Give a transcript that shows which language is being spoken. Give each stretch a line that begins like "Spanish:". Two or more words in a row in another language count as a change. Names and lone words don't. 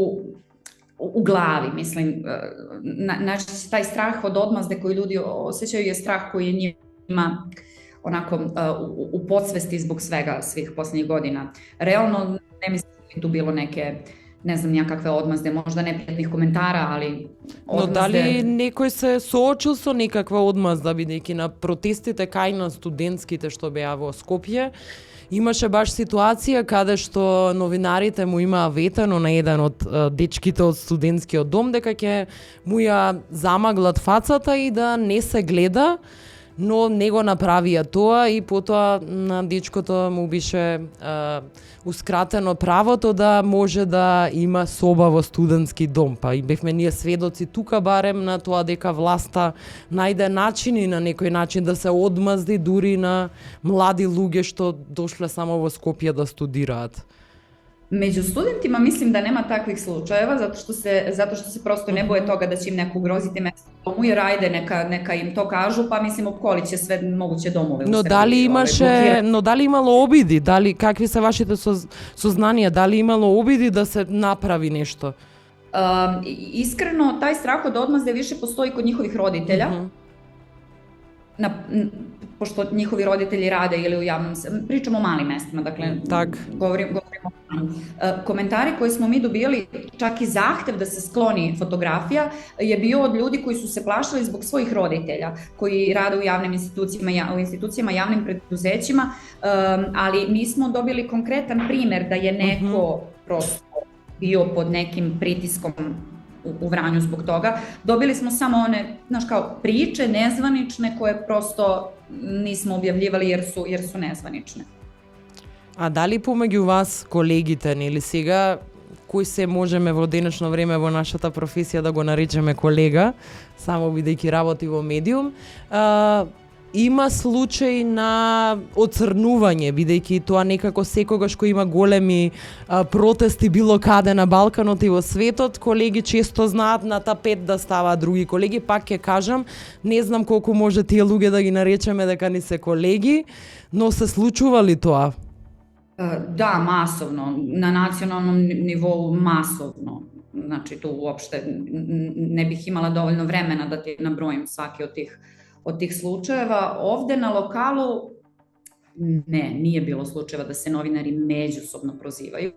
Serbian: u glavi, mislim, znači taj strah od odmazde koji ljudi osjećaju je strah koji je njima onako u podsvesti zbog svih posljednjih godina. Realno ne mislim da je tu bilo neke, ne znam, nejakakve odmazde, možda neprijatnih komentara, ali odmazde...
Macedonian: Но, дали некој се соочил со некаква одмазда, бидејќи на протестите кај на студентските што беа во Скопје, имаше баш ситуација каде што новинарите му имаа ветено на еден од дечките од студентскиот дом дека ќе му ја замаглат фацата и да не се гледа, но не го направија тоа и потоа на дечкото му беше ускратено правото да може да има соба во студентски дом. Па и бевме ние сведоци тука барем на тоа дека власта најде начини на некој начин да се одмазди дури на млади луѓе што дошле само во Скопје да студираат.
Serbian: Među studentima mislim da nema takvih slučajeva, zato što se prosto ne boje toga da će im neko ugroziti mesto u domu, jer ajde neka im to kažu, pa mislim opkolit će sve moguće domove.
Macedonian: Но дали имало обиди? Какви се вашите сознанија? Дали имало обиди да се направи нешто?
Serbian: Iskreno, taj strah od odmazde više postoji kod njihovih roditelja. Pošto njihovi roditelji rade ili u javnom... Pričamo o malim mestima, dakle, govorimo o komentari koje smo mi dobijali, čak i zahtev da se skloni fotografija, je bio od ljudi koji su se plašili zbog svojih roditelja, koji rade u javnim institucijama, javnim preduzećima, ali mi smo dobili konkretan primer da je neko prosto bio pod nekim pritiskom u Vranju zbog toga. Dobili smo samo one, znaš, kao priče nezvanične koje prosto nismo objavljivali jer su nezvanične.
Macedonian: А дали помеѓу вас колегите, нели сега, кој се можеме во денешно време во нашата професија да го наречеме колега, само бидејќи работи во медиум, има случаи на оцрнување, бидејќи тоа некако секогаш кој има големи протести било каде на Балканот и во светот, колеги често знаат на тапет да ставаат други колеги. Пак ќе кажам, не знам колку може тие луѓе да ги наречеме дека ни се колеги, но се случува ли тоа?
Serbian: Da, masovno, na nacionalnom nivou masovno. Znači tu uopšte ne bih imala dovoljno vremena da ti nabrojim svaki od tih slučajeva. Ovde na lokalu nije bilo slučajeva da se novinari međusobno prozivaju.